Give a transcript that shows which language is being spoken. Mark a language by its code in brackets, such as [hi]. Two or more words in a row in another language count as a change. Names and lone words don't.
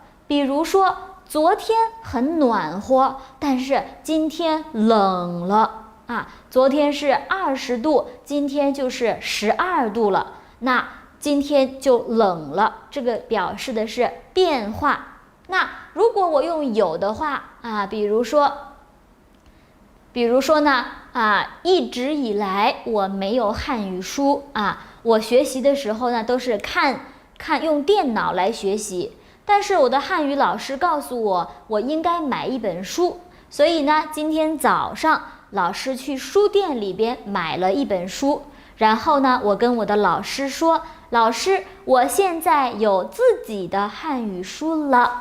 [zh] 比如說，昨天很暖和，但是今天冷了昨天是20度，今天就是12度了，那今天就冷了，這個表示的是變化。那如果我用有的話比如說呢一直以來我沒有漢語書我學習的時候呢都是看用電腦來學習，但是我的漢語老師告訴我，我應該買一本書，所以呢今天早上老師去書店裡邊買了一本書，然後呢我跟我的老師說，老師，我現在有自己的漢語書了。